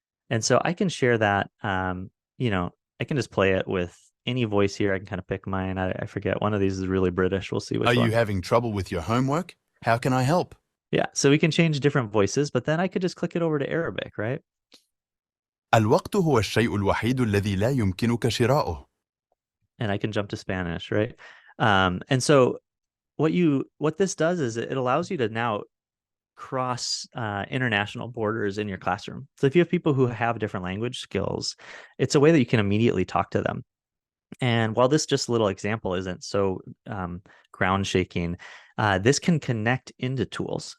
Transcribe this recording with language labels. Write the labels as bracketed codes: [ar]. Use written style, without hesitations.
[en] And so I can share that, I can just play it with any voice here. I can kind of pick mine. I forget. One of these is really British. We'll see which one. Are you having trouble with your homework? How can I help? Yeah. So we can change different voices, but then I could just click it over to Arabic, right? [ar] الوقت هو الشيء الوحيد الذي لا يمكنك شراؤه. [en] And I can jump to Spanish, right? And so what this does is it allows you to now cross international borders in your classroom. So if you have people who have different language skills, it's a way that you can immediately talk to them. And while this just little example isn't so ground shaking, this can connect into tools.